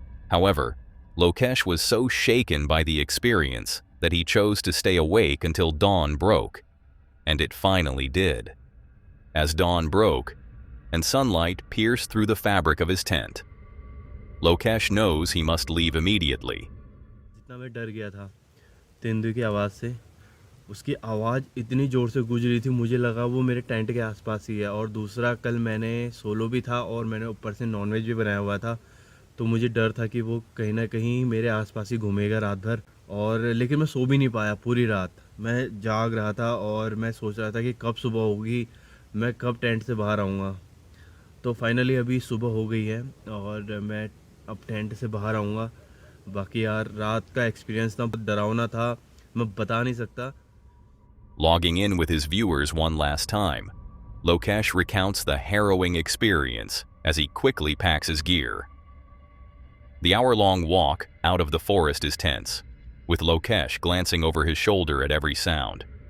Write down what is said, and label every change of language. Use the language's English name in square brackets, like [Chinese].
[English] However, Lokesh was so shaken by the experience that he chose to stay awake until dawn broke. And it finally did. As dawn broke, and sunlight pierced through the fabric of his tent, Lokesh knows he must leave immediately. [Hindi] जितना मैं डर गया था तेंदुए की आवाज़ से, उसकी आवाज़ इतनी ज़ोर से गूंज रही थी, मुझे लगा वो मेरे टेंट के आसपास ही है। और दूसरा, कल मैंने सोलो भी था और मैंने ऊपर से नॉनवेज भी बनाया हुआ था, तो मुझे डर था कि वो कहीं ना कहीं मेरे आसपास ही घूमेगा रात भर। और लेकिन मैं सो भी नहीं पाया पूरी रात, मैं जाग रहा था और मैं सोच रहा था कि कब सुबह होगी, मैं कब टेंट से बाहर आऊँगा। तो फाइनली अभी सुबह हो गई है और मैं अब टेंट से बाहर आऊँगा। बाकी यार रात का एक्सपीरियंस ना बहुत डरावना था, मैं बता नहीं सकता। [English] Logging in with his viewers one last time, Lokesh recounts the harrowing experience as he quickly packs his gear. The hour-long walk out of the forest is tense, with Lokesh glancing over his shoulder at every sound.